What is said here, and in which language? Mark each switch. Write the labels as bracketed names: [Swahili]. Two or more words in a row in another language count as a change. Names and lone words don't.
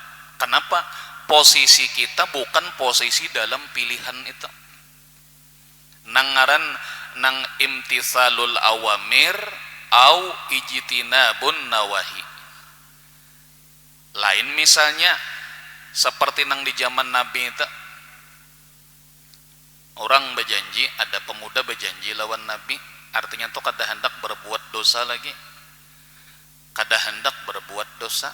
[Indonesian] Kenapa? Posisi kita bukan posisi dalam pilihan itu. [Arabic] Nangaran nang imtithalul awamir au ijtinabun nawahi. [Banjar] Lain misalnya seperti nang di zaman Nabi itu, orang berjanji, ada pemuda berjanji lawan Nabi, artinya tuh kada hendak berbuat dosa lagi, kada hendak berbuat dosa.